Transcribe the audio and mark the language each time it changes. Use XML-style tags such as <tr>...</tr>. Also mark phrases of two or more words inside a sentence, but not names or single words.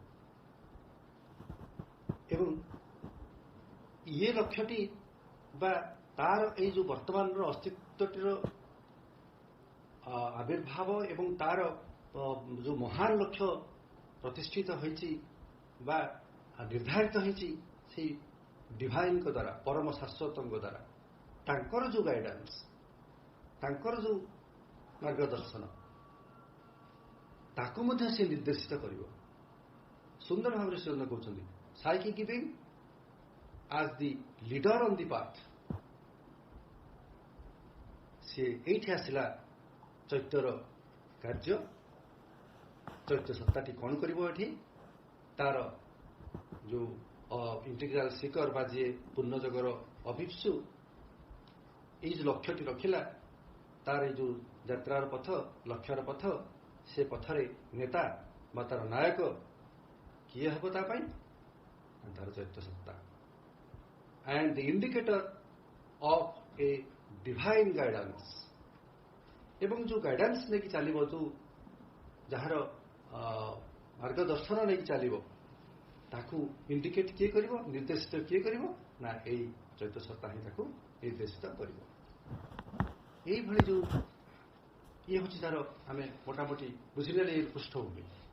<or>ଏବଂ ଇଏ ଲକ୍ଷ୍ୟଟି ବା ତାର ଏଇ ଯୋଉ ବର୍ତ୍ତମାନର ଅସ୍ତିତ୍ୱଟିର ଆବିର୍ଭାବ ଏବଂ ତାର ଯୋଉ ମହାନ ଲକ୍ଷ୍ୟ ପ୍ରତିଷ୍ଠିତ ହୋଇଛି ବା ନିର୍ଦ୍ଧାରିତ ହୋଇଛି ସେଇ ଡିଭାଇନଙ୍କ ଦ୍ୱାରା, ପରମ ଶାଶ୍ୱତଙ୍କ ଦ୍ୱାରା, ତାଙ୍କର ଯୋଉ ଗାଇଡାନ୍ସ, ତାଙ୍କର ଯୋଉ ମାର୍ଗଦର୍ଶନ, ତାକୁ ମଧ୍ୟ ସେ ନିର୍ଦ୍ଦେଶିତ କରିବ। ସୁନ୍ଦର ଭାବରେ ସେ କହୁଛନ୍ତି</or> <en>psyche giving as the leader on the path।</en> <or>ସିଏ ଏଇଠି ଆସିଲା ଚୈତ୍ୟର କାର୍ଯ୍ୟ। ଚୈତ୍ୟ ସତ୍ତାଟି କ'ଣ କରିବ ଏଠି? ତାର ଯୋଉ</or> <en>integral seeker</en> <or>ବା ଯିଏ ପୂର୍ଣ୍ଣଯୋଗର ଅଭିପ୍ସୁ, ଏଇ ଯୋଉ ଲକ୍ଷ୍ୟଟି ରଖିଲା, ତାର ଏଇ ଯୋଉ ଯାତ୍ରାର ପଥ, ଲକ୍ଷ୍ୟର ପଥ, ସେ ପଥରେ ନେତା ବା ତାର ନାୟକ କିଏ ହେବ ତା ପାଇଁ? ତାର ଚୈତ୍ୟ ସତ୍ତା।</or> <en>and the indicator of a divine guidance।</en> <or>ଏବଂ ଯୋଉ ଗାଇଡାନ୍ସ ନେଇକି ଚାଲିବ, ଯୋଉ ଯାହାର ମାର୍ଗଦର୍ଶନ ନେଇକି ଚାଲିବ, ତାକୁ ଇଣ୍ଡିକେଟ କିଏ କରିବ, ନିର୍ଦ୍ଦେଶିତ କିଏ କରିବ? ନା ଏଇ ଚୈତ୍ୟ ସତ୍ତା ହିଁ ତାକୁ ନିର୍ଦ୍ଦେଶିତ କରିବ। ଏଇଭଳି ଯୋଉ ଇଏ ହେଉଛି ତାର, ଆମେ ମୋଟାମୋଟି ବୁଝିନେଲେ ଏଇ ପୃଷ୍ଠଭୂମି।</or>